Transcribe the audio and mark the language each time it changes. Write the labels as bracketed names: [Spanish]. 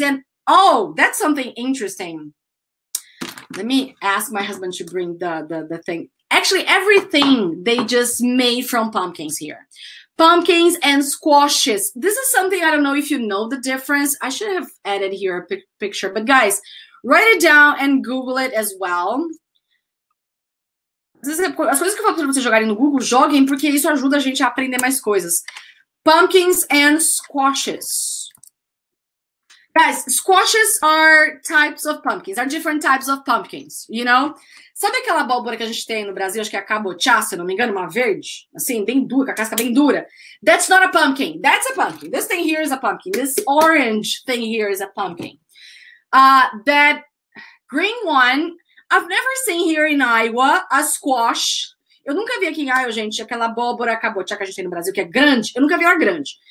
[English] And oh, that's something interesting. Let me ask my husband to bring the thing. Actually, everything they just made from pumpkins here. Pumpkins and squashes. This is something, I don't know if you know the difference. I should have added here a picture. But guys, write it down and Google it as well. [Portuguese] As coisas que eu falo para vocês jogarem no Google, joguem, porque isso ajuda a gente a aprender mais coisas. [English] Pumpkins and squashes. Guys, squashes are types of pumpkins, are different types of pumpkins, you know? [Portuguese] Sabe aquela abóbora que a gente tem no Brasil, acho que é a cabotiá, se não me engano, uma verde? Assim, bem dura, com a casca bem dura. [English] That's not a pumpkin. That's a pumpkin. This thing here is a pumpkin. This orange thing here is a pumpkin. That green one, I've never seen here in Iowa, a squash. [Portuguese] Eu nunca vi aqui em Iowa, gente, aquela abóbora cabotiá que a gente tem no Brasil, que é grande. Eu nunca vi ela grande.